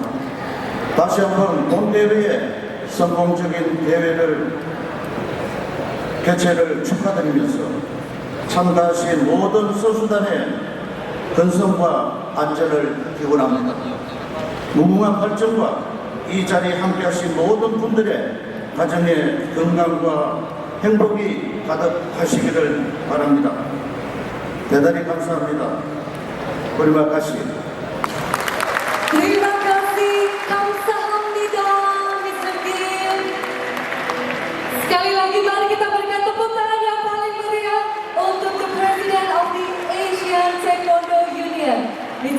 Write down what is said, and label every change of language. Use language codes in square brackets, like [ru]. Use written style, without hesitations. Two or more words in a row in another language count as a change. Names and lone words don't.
[ko] 다시 한번 본 대회에 성공적인 대회를 개최를 축하드리면서 참가하신 모든 선수단의 건강과 안전을 기원합니다. 무궁한 발전과 이 자리에 함께하신 모든 분들의 가정의 건강과 행복이 가득하시기를 바랍니다. 대단히 감사합니다. [id] Terima kasih. Terima kasih, kamsahamnida, Mr. Kim. Sekali lagi mari kita berikan tepuk tangan yang paling meriah untuk [en] the President of the Asian Taekwondo Union, [id] Mr.